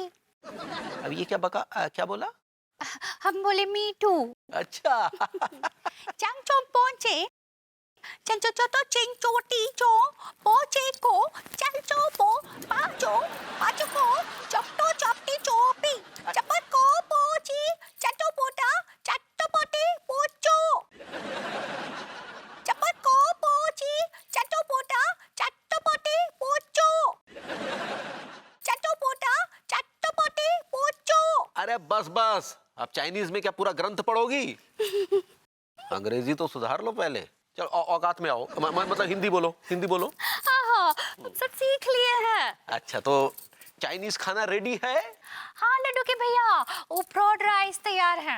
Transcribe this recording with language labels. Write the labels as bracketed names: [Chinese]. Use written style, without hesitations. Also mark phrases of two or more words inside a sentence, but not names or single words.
[Hindi] अब ये क्या बोला? हम बोले [English] me too. [Hindi] अच्छा। चांगचो पहुंचे, चंचो तो चिंचो टीचो पहुंचे को चलचो पो पाचो पाचो को चपटो चपटी चोपी चपट को पोची चटो पोटा चट्टो पोटी पोचो चपट को पोची चटो पोटा चट्टो पोटी पोचो चटो पोटा चट्टो पोटी पोचो। अरे बस, अब चाइनीज में क्या पूरा ग्रंथ पढ़ोगी? अंग्रेजी तो सुधार लो पहले। चलो औकात में आओ, मतलब हिंदी बोलो। हाँ, सब सीख लिए हैं। अच्छा, तो चाइनीज खाना रेडी है? हाँ लड्डू के भैया, वो [English] fried rice [Hindi] तैयार है।